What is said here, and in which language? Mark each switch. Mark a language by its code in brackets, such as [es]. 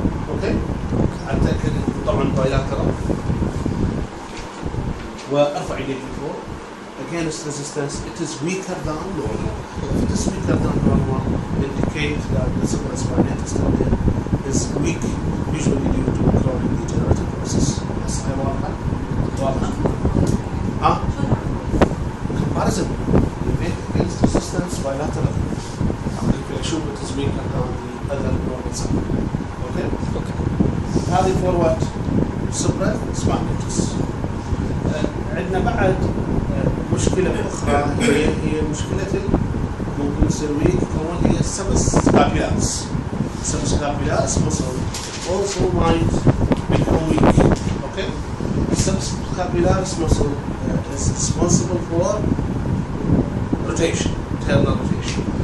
[ar] اوكي؟ اتاكد طبعا بايلاترال. وارفع يديك لفوق. [en] Against resistance, it is weaker than normal. If it is weaker than normal, indicate that the supraspinatus tendon is weak, usually due to chronic degenerative process. [ar] بس هاي واضحة؟ واضحة؟ ها؟ Comparison. [en] Against resistance bilateral. If it is weaker than the other normal side. Okay? Okay. [ar] هذه [en] for what? Supraspinatus. [ar] عندنا بعد مشكلة أخرى هي مشكلة ممكن تصير ويك كمان هي subscapularis. [en] Subscapularis muscle also might become weak. Okay? Subscapularis muscle is responsible for rotation, internal rotation.